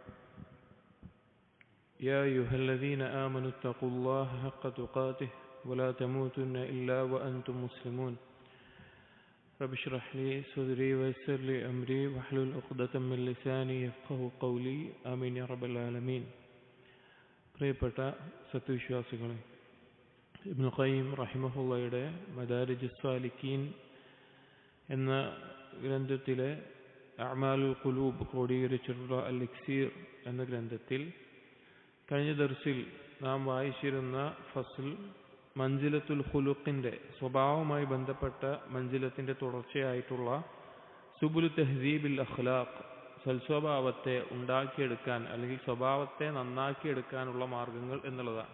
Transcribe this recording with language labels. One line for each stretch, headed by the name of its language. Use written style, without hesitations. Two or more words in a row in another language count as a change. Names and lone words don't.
Arabic: يا أيها الذين آمنوا اتقوا الله حق تقاته ولا تموتن إلا وأنتم مسلمون. رب اشرح لي صدري ويسر لي أمري واحلل عقدة من لساني يفقهوا قولي. آمين يا رب العالمين.
Malayalam: പ്രിയപ്പെട്ട സത്യവിശ്വാസികളെ, ഇബ്നു ഖയ്യിം റഹിമഹുള്ളയുടെ മദാരിജ് സ്വാലിക്കീൻ എന്ന ഗ്രന്ഥത്തിലെ
Arabic: أعمال القلوب
Malayalam: ക്രോഡീകരിച്ചിട്ടുള്ള അൽ ഇക്സീർ എന്ന ഗ്രന്ഥത്തിൽ കഴിഞ്ഞ ദർസിൽ നാം വായിച്ചിരുന്ന ഫസ്ൽ മൻസിലത്തുൽ ഖുലുഖിന്റെ സ്വഭാവവുമായി ബന്ധപ്പെട്ട മൻസിലത്തിന്റെ തുടർച്ചയായിട്ടുള്ള
Arabic: سبل تهذيب الأخلاق,
Malayalam: സൽസ്വഭാവത്തെ ഉണ്ടാക്കിയെടുക്കാൻ അല്ലെങ്കിൽ സ്വഭാവത്തെ നന്നാക്കിയെടുക്കാനുള്ള മാർഗങ്ങൾ എന്നുള്ളതാണ്.